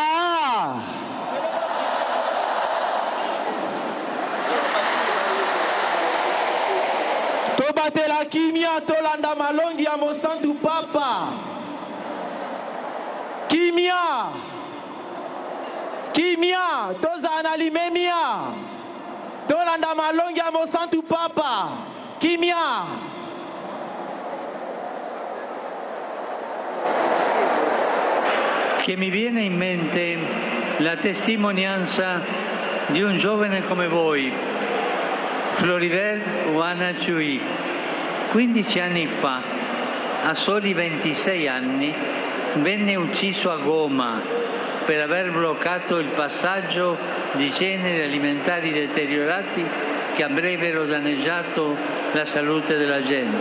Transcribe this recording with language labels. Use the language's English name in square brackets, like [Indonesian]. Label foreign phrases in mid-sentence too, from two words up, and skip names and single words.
[Lingala] Tobatela kimia tolanda malongi ya Mosantu Papa. Kimia. Kimia toza na limemia. Tolanda malongi ya Mosantu Papa. Kimia. [Italian] Che mi viene in mente la testimonianza di un giovane come voi, Floribert Wanachui. 15 anni fa, a soli 26 anni, venne ucciso a Goma per aver bloccato il passaggio di generi alimentari deteriorati che avrebbero danneggiato la salute della gente.